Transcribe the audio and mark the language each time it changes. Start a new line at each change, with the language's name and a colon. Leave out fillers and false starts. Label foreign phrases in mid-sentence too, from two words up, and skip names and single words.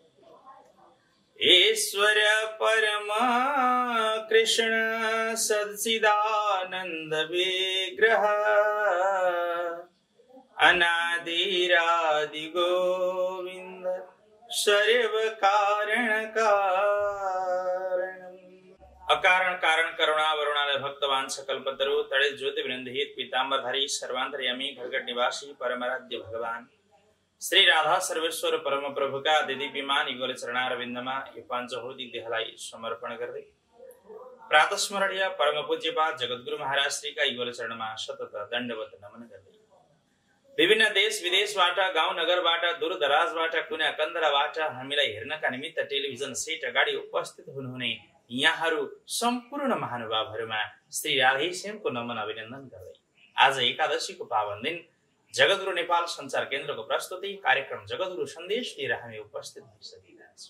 Sanskrit: ईश्वर परमा कृष्ण सच्चिदानंद विग्रह अनादिरादि गोविंद सर्व कारण कारणम। अकारण कारण करुणा वरुणालय भक्तवान सकल पतरु तड़े ज्योति विनंदित पीतांबरधारी सर्वांतर्यामी घरगट निवासी परमाराध्य भगवान श्री राधा सर्वेश्वर परम प्रभु
Nepali: का दिव्यमान युगल चरणारविंदमा यो पांचभौतिक देहलाई समर्पण गर्दै प्रातः स्मरणीय परम पूज्यपाद जगद्गुरु महाराज श्री का युगल चरणमा सतत दण्डवत नमन गर्दै विभिन्न देश विदेशबाट गाउँ नगरबाट दूर दराजबाट कुना कन्दराबाट हामीलाई हेर्नका निमित्त टेलिभिजन सेट अगाडि उपस्थित हुनुहुने यहाँहरू सम्पूर्ण महानुभावहरूमा श्री राधेश्यामको नमन अभिनन्दन गर्दै आज एकादशीको पावन दिन जगद्गुरु नेपाल संचार केन्द्रको प्रस्तुति कार्यक्रम जगद्गुरु सन्देश लिएर हामी उपस्थित भइसकेका छौँ।